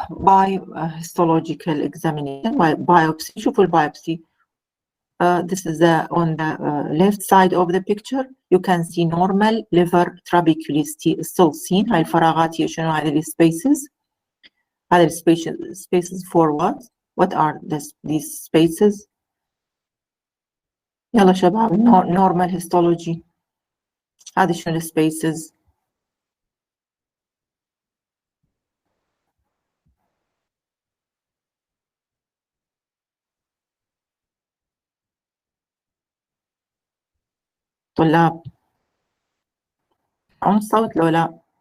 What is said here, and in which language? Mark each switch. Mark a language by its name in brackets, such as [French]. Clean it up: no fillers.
[English] By histological examination, by biopsy, [Arabic] شوفوا البايوبسي. [English] This is on the left side of the picture. You can see normal liver trabeculae still seen. [Arabic] هاي الفراغات هي شنو؟ هذه السبيسز. هذه [English] spaces for what? What are these spaces? [Arabic] يلا شباب [English] normal histology. [Arabic] هذه شنو السبيسز؟ طلاب عن الصوت لو لا؟